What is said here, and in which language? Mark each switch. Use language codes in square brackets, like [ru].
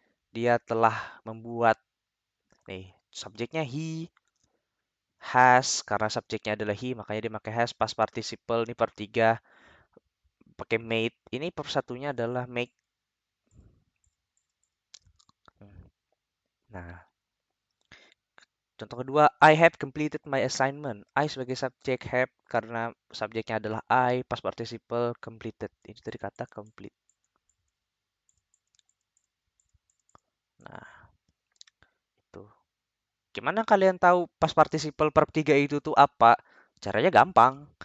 [id] Dia telah membuat nih subjeknya he has karena subjeknya adalah he makanya dia pakai has past participle ini per 3 pakai made. Ini per satunya adalah make. Nah, contoh kedua, [en] I have completed my assignment. [id] I sebagai subjek have karena subjeknya adalah I, past participle completed. Ini tadi kata complete. Nah, itu. Gimana kalian tahu past participle verb 3 itu tuh apa? Caranya gampang.